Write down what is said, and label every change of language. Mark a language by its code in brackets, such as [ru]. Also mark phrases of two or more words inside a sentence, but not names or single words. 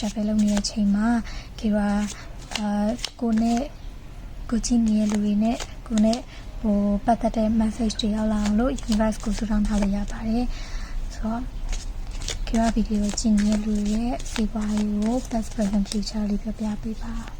[my] shuffle လုပ်နေတဲ့အချိန်မှာ Kira ကိုနဲ့ကိုကြည့်နေတဲ့လူတွေနဲ့ ကိုနဲ့ပတ်သက်တဲ့ message တွေရောက်လာအောင်လို့ universe ကိုစုထောင်ထားလို့ရပါတယ်ဆိုတော့Kira ဗီဒီယိုကြည့်နေတဲ့လူ တွေရဲ့စီးပွားရေးကို [en] past present future [my] လေးပြပြပေးပါ